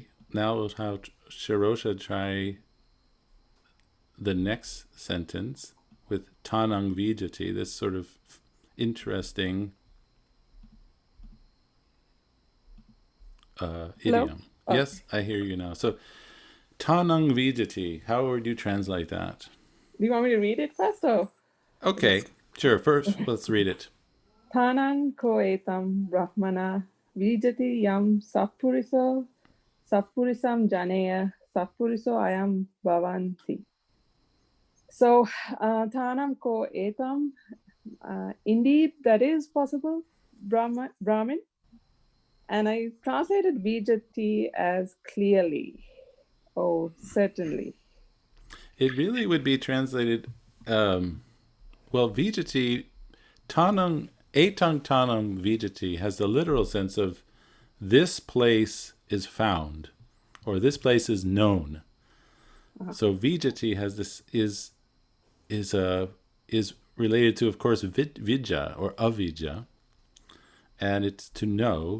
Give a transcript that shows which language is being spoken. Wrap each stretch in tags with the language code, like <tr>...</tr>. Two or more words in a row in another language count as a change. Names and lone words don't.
<en>Now we'll have Shirosha try the next sentence with</en> <pi>tanang vijati,</pi> <en>this sort of interesting idiom. Oh. Yes, I hear you now. So,</en> <pi>tanang vijati,</pi> <en>how would you translate that? Do you want me to read it first? Or? Okay, sure. First, let's read it.</en> <pi>Tanan ko etam brahmana vijati yam sapuriso sapurisam janeya sapuriso ayam bhavanti. So, tanam ko etam,</pi> <en>indeed that is possible, Brahmin. And I translated vijati as clearly. Oh, certainly. It really would be translated, well, vijati, tanang,</en> <pi>etang tanang vijati</pi> <en>has the literal sense of this place is found, or this place is known. So vijati has this is related to, of course, vidya or avidya, and it's to know.</en>